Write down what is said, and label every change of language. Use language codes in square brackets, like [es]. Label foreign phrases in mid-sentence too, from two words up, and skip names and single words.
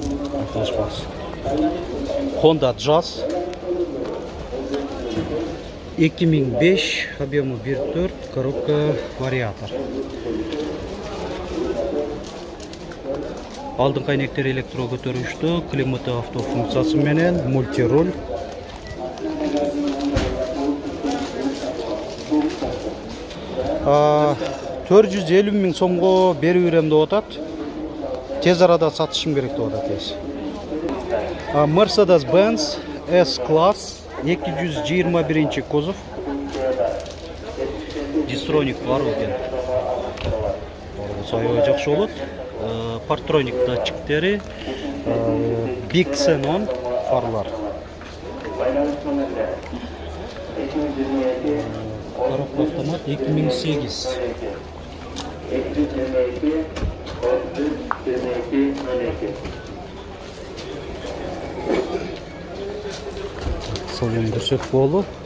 [ru] Honda Jazz 2005, объемы 1.4, коробка вариатор. [ky] Алдыңғы айнектер электро көтөргүчтүү, климаты автофункциясы менен, мультируль. $450.000 сомго берүү берем деп атат. Тез арада сатышым керек деп атат. Mercedes-Benz S-Class 221 кузов. Дистроник бар екен. Сайы жакшы болот. Партроник датчиктери, Big Xenon фарлар. [ru] Коробка автомат 2008. [ky] Салон көрсөтүп болду.